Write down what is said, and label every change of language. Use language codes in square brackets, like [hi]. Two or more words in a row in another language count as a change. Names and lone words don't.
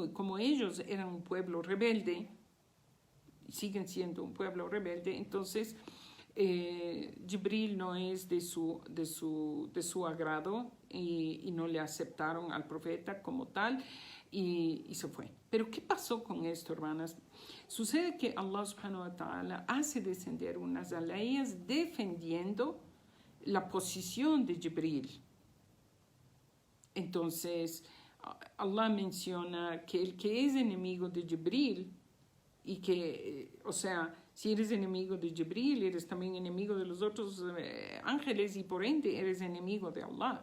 [es] Y como ellos eran un pueblo rebelde, siguen siendo un pueblo rebelde, entonces Jibril no es de su agrado y no le aceptaron al profeta como tal y se fue. Pero ¿qué pasó con esto, hermanas? Sucede que Allah [ar] سبحانه وتعالى [es] hace descender unas alayas defendiendo la posición de Jibril. Entonces Allah menciona que el que es enemigo de Jibril y que, o sea, si eres enemigo de Jibril, eres también enemigo de los otros ángeles y por ende eres enemigo de Allah.